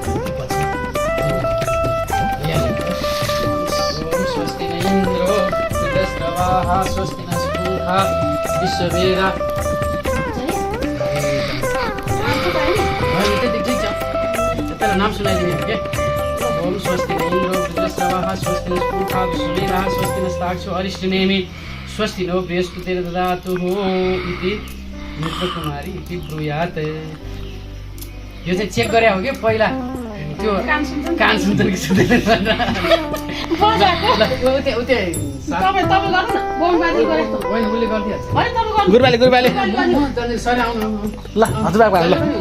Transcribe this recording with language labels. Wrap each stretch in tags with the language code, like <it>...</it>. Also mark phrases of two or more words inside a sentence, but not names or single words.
<sa>स्वस्ति न इन्द्रो वृद्धश्रवाः स्वस्ति न स्पूहा विश्ववेदा</sa> <ne>ठिक छ त्यसलाई नाम सुनाइदिने हो क्या</ne> <sa>ओम स्वस्ति न इन्द्रो वृद्धश्रवाः स्वस्ति न स्पूहा विश्ववेदाः स्वस्ति न स्ताक्षो अरिष्टनेमि स्वस्ति नो बृहस्पतिर् ददातुः इति नेत्रकुमारी इति ब्रूयात्</sa> <ne>यो चाहिँ चेक गरे हो कि पहिला त्यो कान सुन्दैन कि सुन्दैन उसले गरिदिइहाल्छ गुरुबाले सर आउनु ल हजुरबाको ल</ne>